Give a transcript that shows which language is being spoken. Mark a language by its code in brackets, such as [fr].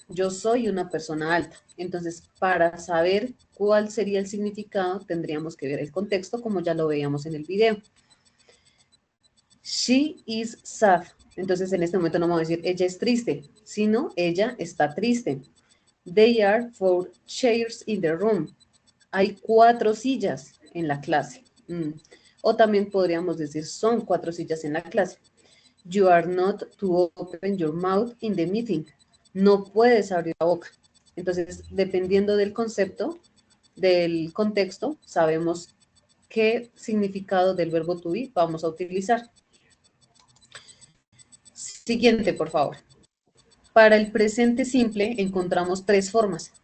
[es] Yo soy una persona alta. Entonces, para saber cuál sería el significado, tendríamos que ver el contexto, como ya lo veíamos en el video. [en] She is sad. [es] Entonces, en este momento no vamos a decir ella es triste, sino ella está triste. [en] There are 4 chairs in the room. [es] Hay 4 sillas en la clase. O también podríamos decir son 4 sillas en la clase. [en] You are not to open your mouth in the meeting. [es] No puedes abrir la boca. Entonces, dependiendo del concepto, del contexto, sabemos qué significado del verbo to be vamos a utilizar. Siguiente, por favor. Para el presente simple encontramos 3 formas.